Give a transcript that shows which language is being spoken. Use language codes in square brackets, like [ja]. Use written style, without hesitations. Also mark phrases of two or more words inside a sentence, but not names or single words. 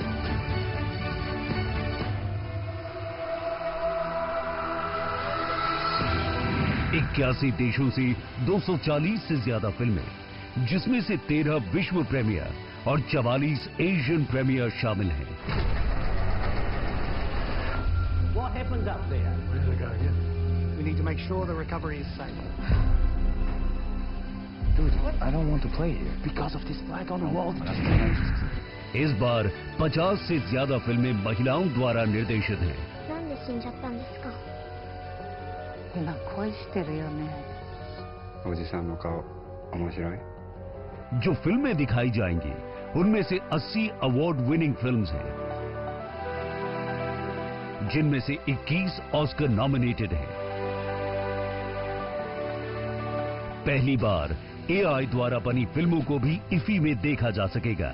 [hi] 81 देशों से 240 से ज्यादा फिल्में, जिसमें से 13 विश्व प्रीमियर और 44 [en] Asian premiere [hi] शामिल हैं। [en] What happens up there? We're gonna go, yeah. We need to make sure the recovery is safe. Dude, I don't want to play here because of this flag on the wall. [hi] इस बार 50 से ज्यादा फिल्में महिलाओं द्वारा निर्देशित हैं। [ja] なんで死んじゃったんですか？今恋してるよね。おじさんの顔面白い。 [hi] जो फिल्में दिखाई जाएंगी उनमें से 80 [en] award winning films [hi] हैं, जिनमें से 21 [en] Oscar nominated [hi] हैं। पहली बार एआई द्वारा बनी फिल्मों को भी इफी में देखा जा सकेगा।